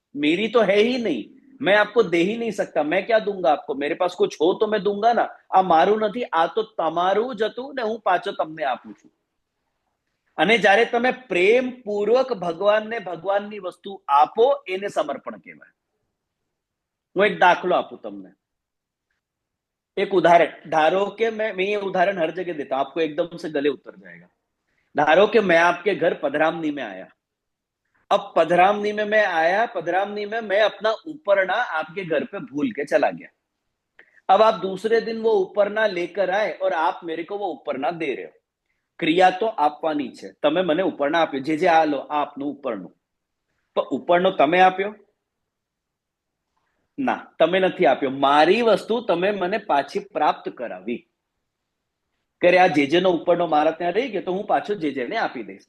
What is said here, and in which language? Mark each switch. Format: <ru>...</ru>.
<hi>मेरी तो है ही नहीं, मैं आपको दे ही नहीं सकता. मैं क्या दूंगा आपको? मेरे पास कुछ हो तो मैं दूंगा ना.</hi> <gu>आ मारू નથી, આ તો તમારું જ હતું ને હું પાછો તમને આપું છું. અને જ્યારે તમે પ્રેમ પૂર્વક ભગવાનને ભગવાનની વસ્તુ આપો, એને સમર્પણ કહેવાય. હું એક દાખલો આપું તમને,</gu> <hi>एक उदाहरण.</hi> <gu>धारो के</gu> <hi>मैं ये उदाहरण हर जगह देता हूं, आपको एकदम से गले उतर जाएगा.</hi> <gu>धारो के</gu> <hi>मैं आपके घर पधरामनी में आया. अब पधरामनी में मैं आया, पधरामनी में मैं अपना उपरना आपके घर पे भूल के चला गया. अब आप दूसरे दिन वो उपरना लेकर आए और आप मेरे को वो उपरना दे रहे हो. क्रिया तो</hi> <gu>आपવાની છે. તમે મને ઉપરણા આપ્યો, જે આ લો, આ આપનું ઉપરનું. તો ઉપરનો તમે આપ્યો? ના, તમે નથી આપ્યો. મારી વસ્તુ તમે મને પાછી પ્રાપ્ત કરાવી. કે આ જેજેનો ઉપરનો મારા ત્યાં રહી ગયો તો હું પાછો જેજેને આપી દઈશ.</gu>